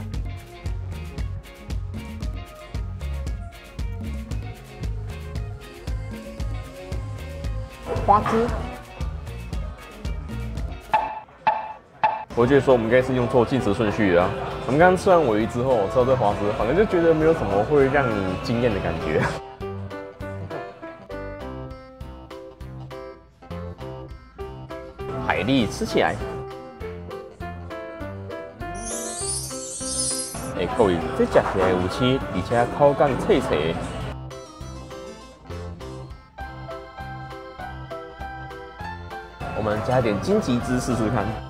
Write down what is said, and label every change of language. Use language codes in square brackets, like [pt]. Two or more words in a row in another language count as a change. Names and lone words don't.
[zh] 花枝，我覺得說我們應該是用錯進食順序了。我們剛剛吃完鮪魚之後，吃到這花枝，反正就覺得沒有什麼會讓你驚豔的感覺。海蠣吃起來，各位，這吃起來有青，而且口感脆脆。我們加一點金桔汁試試看。